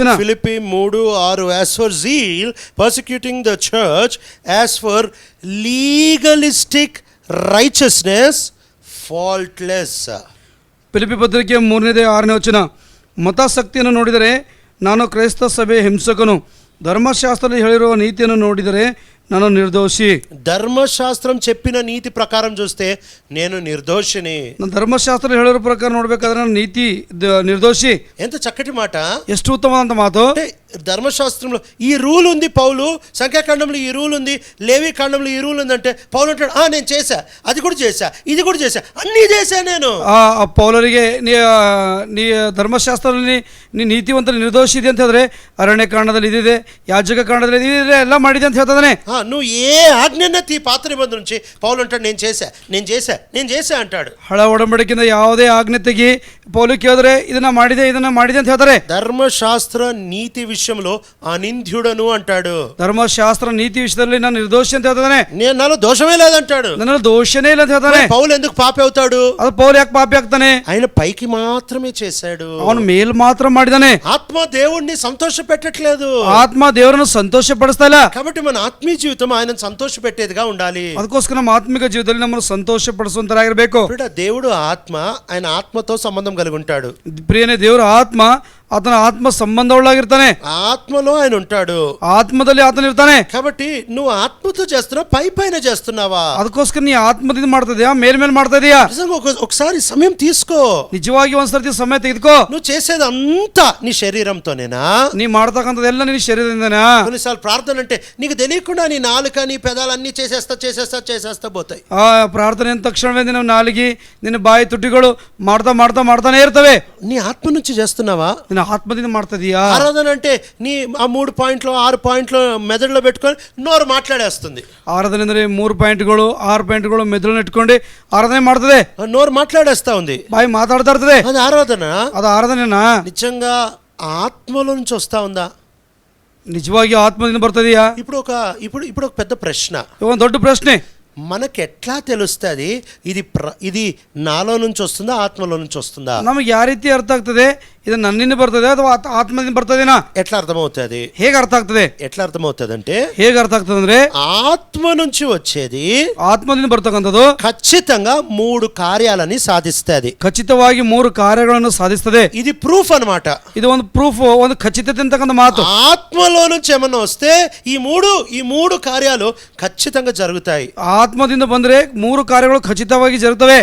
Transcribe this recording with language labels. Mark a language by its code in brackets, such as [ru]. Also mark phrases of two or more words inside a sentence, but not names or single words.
[en] ఫిలిప్పీ 3:6 as for zeal persecuting the church, as for legalistic righteousness faultless. [kn] ಫಿಲಿಪ್ಪಿ ಪತ್ರಿಕೆ 3ನೇ 6ನೇ ವಚನ. ಮತಾಸಕ್ತಿಯನ್ನು ನೋಡಿದರೆ ನಾನು ಕ್ರೈಸ್ತ ಸಭೆ ಹಿಂಸಕನು, ಧರ್ಮಶಾಸ್ತ್ರದಲ್ಲಿ ಹೇಳಿರುವ ನೀತಿಯನ್ನು ನೋಡಿದರೆ ನಾನು ನಿರ್ದೋಷಿ. [te] ధర్మశాస్త్రం చెప్పిన నీతి ప్రకారం చూస్తే నేను నిర్దోషిని. [kn] ನಾನು ಧರ್ಮಶಾಸ್ತ್ರ ಹೇಳಿರೋ ಪ್ರಕಾರ ನೋಡ್ಬೇಕಾದ್ರೆ ನಾನು ನೀತಿ ನಿರ್ದೋಷಿ. [te] ఎంత చక్కటి మాట, [kn] ಎಷ್ಟು ಉತ್ತಮವಾದಂತ ಮಾತು. [te] అంటే ధర్మశాస్త్రంలో ఈ రూల్ ఉంది పౌలు, సంఖ్యాకాండంలో ఈ రూల్ ఉంది, లేవి కాండంలో ఈ రూల్ ఉంది అంటే పౌలు అంటాడు నేను చేశా, అది కూడా చేశా, ఇది కూడా చేశా, అన్నీ చేశా నేను. [kn] ಪೌಲರಿಗೆ ನೀ ಧರ್ಮಶಾಸ್ತ್ರದಲ್ಲಿ ನೀ ನೀತಿವಂತ ನಿರ್ದೋಷಿ ಇದೆ ಅಂತ ಹೇಳಿದ್ರೆ ಅರಣ್ಯ ಕಾಂಡದಲ್ಲಿ ಇದಿದೆ, ಯಾಜಕ ಕಾಂಡದಲ್ಲಿ ಇದಿದೆ, ಎಲ್ಲ ಮಾಡಿದೆ ಅಂತ ಹೇಳ್ತಾನೆ. [te] నువ్వు ఏ ఆజ్ఞన్నతి పాత నిబంధన నుంచి పౌలు అంటాడు నేను చేశా, నేను చేశా, నేను చేశా అంటాడు. [kn] ಹಳ ಒಡಂಬಡಿಕೆಯಿಂದ ಯಾವುದೇ ಆಜ್ಞೆ ತೆಗಿ ಪೌಲು ಕೇಳಿದ್ರೆ ಇದನ್ನ ಮಾಡಿದೆ ಅಂತ ಹೇಳ್ತಾರೆ. [te] ధర్మశాస్త్ర నీతి విషయంలో అనింద్యుడను అంటాడు. [kn] ಧರ್ಮಶಾಸ್ತ್ರ ನೀತಿ ವಿಷಯದಲ್ಲಿ ನಾನು ನಿರ್ದೋಷಿ ಅಂತ ಹೇಳ್ತಾನೆ. [te] నాలో దోషమే లేదంటాడు. [kn] ನನ್ನ దోషನೇ ಇಲ್ಲ ಅಂತ ಹೇಳ್ತಾನೆ. [te] పౌలు ఎందుకు పాపి అవుతాడు? [kn] ಅದು ಪೌಲು ಯಾಕೆ ಪಾಪಿ ಆಗ್ತಾನೆ? [te] ఆయన పైకి మాత్రమే చేశాడు, [kn] ಅವನು ಮೇಲ್ ಮಾತ್ರ ಮಾಡಿದಾನೆ. [te] ఆత్మ దేవుణ్ణి సంతోష పెట్టట్లేదు. [kn] ಆತ್ಮ ದೇವರನ್ನು ಸಂತೋಷ ಪಡಿಸ್ತಾ ಇಲ್ಲ. [te] కాబట్టి మన ఆత్మీయ జీవితం ఆయనను సంతోష పెట్టేదిగా ఉండాలి. [kn] ಅದಕ್ಕೋಸ್ಕರ ನಮ್ಮ ಆತ್ಮಿಕ ಜೀವಿತದಲ್ಲಿ ನಮ್ಮನ್ನು ಸಂತೋಷ ಪಡಿಸುವಂತರಾಗಿರಬೇಕು. [te] దేవుడు ఆత్మ, ఆయన ఆత్మతో సంబంధం కలిగి ఉంటాడు. [kn] ಪ್ರಿಯನೇ, ದೇವರ ಆತ್ಮ ಆತನ ಆತ್ಮ ಸಂಬಂಧವುಳ್ಳಾಗಿರ್ತಾನೆ. [te] ఆత్మలో ఆయన ఉంటాడు, [kn] ಆತ್ಮದಲ್ಲಿ ಆತನ ಇರ್ತಾನೆ. [te] కాబట్టి నువ్వు ఆత్మతో చేస్తున్నావు, పై పైన చేస్తున్నావా? [kn] ಅದಕ್ಕೋಸ್ಕರ ನೀ ಆತ್ಮದಿಂದ ಮಾಡ್ತಾ ಇದೀಯಾ, ಮೇಲ್ಮೇಲೆ ಮಾಡ್ತಾ ಇದೀಯಾ? [te] నిజంగా ఒకసారి సమయం తీసుకో, [kn] ನಿಜವಾಗಿ ಒಂದ್ಸರ್ತಿ ಸಮಯ ತೆಗೆದುಕೋ. [te] నువ్వు చేసేదంతా నీ శరీరంతోనేనా? [kn] ನೀ ಮಾಡ್ತಕ್ಕಂಥದ್ದೆಲ್ಲ ನಿನ್ನ ಶರೀರದಿಂದನಾ? [te] కొన్నిసార్లు ప్రార్థన అంటే నీకు తెలియకుండా నీ నాలుక, నీ పెదాలు అన్ని చేసేస్తా పోతాయి. [kn] ಪ್ರಾರ್ಥನೆ ಅಂದ ತಕ್ಷಣವೇ ನಿನ್ನ ನಾಲಿಗೆ, ನಿನ್ನ ಬಾಯಿ ತುಟಿಗಳು ಮಾಡ್ತಾನೆ ಇರ್ತವೆ. [te] నీ ఆత్మ నుంచి చేస్తున్నావా? [kn] ఆత్మದಿಂದ ಮಾಡ್ತಾ ಇದೀಯಾ? [te] ఆరాధన అంటే నీ ఆ 3 పాయింట్లు 6 పాయింట్లు మెదడులో పెట్టుకొని నోరు మాట్లాడేస్తుంది. [kn] ಆರಾಧನೆ ಅಂದ್ರೆ 3 ಪಾಯಿಂಟ್ಗಳು 6 ಪಾಯಿಂಟ್ಗಳು ಮೆದುಳನ್ನ ಇಟ್ಕೊಂಡು ಆರಾಧನೆ ಮಾಡ್ತದೆ. [te] నోరు మాట్లాడేస్తా ఉంది, [kn] ಬಾಯಿ ಮಾತಾಡ್ತಾ ಇರ್ತದೆ. [te] అది ఆరాధన? [kn] ಅದು ಆರಾಧನೆನಾ? [te] నిజంగా ఆత్మలో నుంచి వస్తా ఉందా? [kn] నిజವಾಗಿ ఆత్మದಿಂದ ಬರ್ತದೆಯಾ? [te] ఇప్పుడు ఒక పెద్ద ప్రశ్న, [kn] ಒಂದು ದೊಡ್ಡ ಪ್ರಶ್ನೆ. [te] మనకి ఎట్లా తెలుస్తుంది ఇది నాలో నుంచి వస్తుందా, ఆత్మలో నుంచి వస్తుందా? [kn] ನಮಗೆ ಯಾವ ರೀತಿ ಅರ್ಥ ಆಗ್ತದೆ? ಇದು ನನ್ನಿಂದ ಬರ್ತದೆ ಅಥವಾ ಆತ್ಮದಿಂದ ಬರ್ತದೇನಾ? [te] ఎట్లా అర్థమవుతుంది? [kn] ಹೇಗೆ ಅರ್ಥ ಆಗ್ತದೆ? [te] ఎట్లా అర్థమవుతుంది అంటే, [kn] ಹೇಗೆ ಅರ್ಥ ಆಗ್ತದೆ ಅಂದ್ರೆ [te] ఆత్మ నుంచి వచ్చేది [kn] ಆತ್ಮದಿಂದ ಬರ್ತಕ್ಕಂಥದ್ದು [te] ఖచ్చితంగా 3 కార్యాలని సాధిస్తుంది. [kn] ಖಚಿತವಾಗಿ 3 ಕಾರ್ಯಗಳನ್ನು ಸಾಧಿಸ್ತದೆ. [te] ఇది ప్రూఫ్ అన్నమాట. [kn] ಇದು ಒಂದು ಪ್ರೂಫ್, ಒಂದು ಖಚಿತತೆ ಅಂತಕ್ಕಂಥ ಮಾತು. [te] ఆత్మలో నుంచి ఏమన్నా వస్తే ఈ మూడు కార్యాలు ఖచ్చితంగా జరుగుతాయి. [kn] ಆತ್ಮದಿಂದ ಬಂದ್ರೆ 3 ಕಾರ್ಯಗಳು ಖಚಿತವಾಗಿ ಜರುಗುತ್ತವೆ.